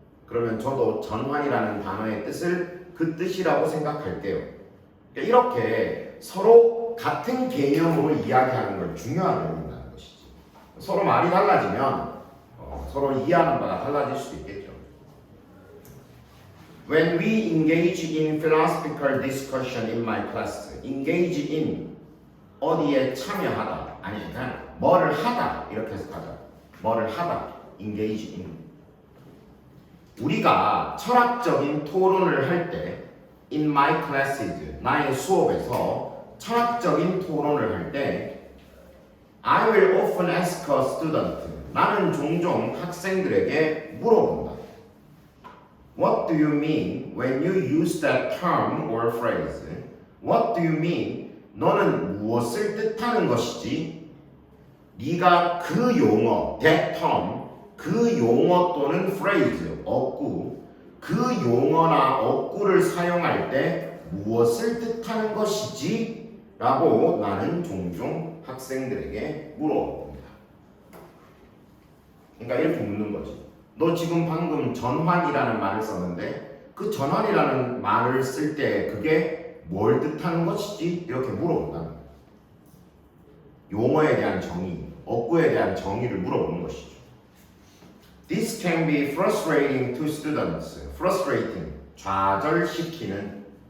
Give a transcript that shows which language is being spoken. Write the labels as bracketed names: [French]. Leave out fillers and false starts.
[Korean] 그러면 저도 전환이라는 단어의 뜻을 그 뜻이라고 생각할게요. 그러니까 이렇게 서로 같은 개념으로 이야기하는 걸 중요하게 여긴다는 것이지. 서로 말이 달라지면 서로 이해하는 바가 달라질 수도 있겠죠. [English] When we engage in philosophical discussion in my class, engage in [Korean] 어디에 참여하다 아니 그냥 뭐를 하다 [English] 이렇게 해서 하자. 뭐를 하다 engage in [Korean] 우리가 철학적인 토론을 할 때 [English] in my classes [Korean] 나의 수업에서 철학적인 토론을 할 때 [English] I will often ask a student [Korean] 나는 종종 학생들에게 물어본다. [English] What do you mean when you use that term or phrase? What do you mean? [Korean] 너는 무엇을 뜻하는 것이지? 네가 그 용어, that term, 그 용어 또는 phrase, 어구, 그 용어나 어구를 사용할 때 무엇을 뜻하는 것이지? 라고 나는 종종 학생들에게 물어봅니다. 그러니까 이렇게 묻는 거지. 너 지금 방금 전환이라는 말을 썼는데 그 전환이라는 말을 쓸 때 그게 뭘 뜻하는 것이지? 이렇게 물어본다는 거야. 용어에 대한 정의, 어구에 대한 정의를 물어보는 것이죠. [English] This can be frustrating to students. [Korean] Frustrating, 좌절시키는.